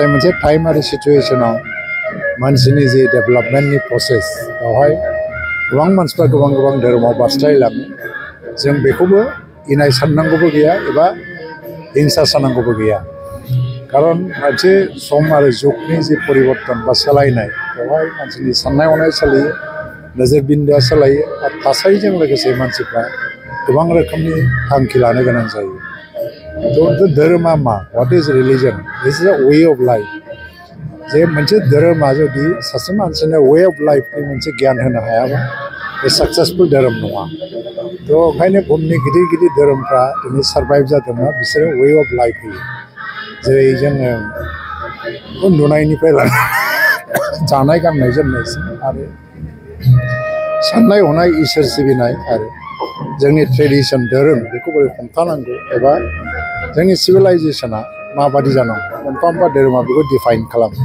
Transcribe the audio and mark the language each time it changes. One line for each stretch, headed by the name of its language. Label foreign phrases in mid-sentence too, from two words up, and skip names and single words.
Bodo: मोनसे टाइम आरो सिचुवेसनाव मानसिनि जे डेभेलपमेन्टनि प्रसेस बेवहाय गोबां मानसिफ्रा गोबां गोबां धोरोमाव बारस्लायलाङो जों बेखौबो इनाय साननांगौबो गैया एबा हिंसा साननांगौबो गैया खारन मोनसे सम आरो जुगनि जे परिबर्तन बा सोलायनाय बेवहाय मानसिनि साननाय हनाय सोलायो नोजोर बिन्दोआ सोलायो आरो थासारिजों लोगोसे मानसिफ्रा गोबां रोखोमनि थांखि लानो गोनां जायो। थ' धोरोमा मा
English: what is religion this is a way of life
Bodo: जे मोनसे धोरोमा जुदि सासे मानसिनो
English: way of life-नि
Bodo: मोनसे गियान होनो हायाबा बे साक्सेसफुल धोरोम नङा। थ' ओंखायनो बुहुमनि गिदिर गिदिर धोरोमफ्रा दिनै सार्भाइभ जादोंना बिसोरो
English: way of life
Bodo: होयो जेरै जोङो उन्दुनायनिफ्राय लानानै जानाय गाननाय जोमनायसिम आरो साननाय हनाय इसोर सिबिनाय आरो जोंनि ट्रेडिसन धोरोम बेखौ बोरै हमथानांगौ एबा जोंनि सिभिलाइजेसना माबादि जानांगौ मोनफा मोनफा धोरोमा बेखौ डिफाइन खालामो।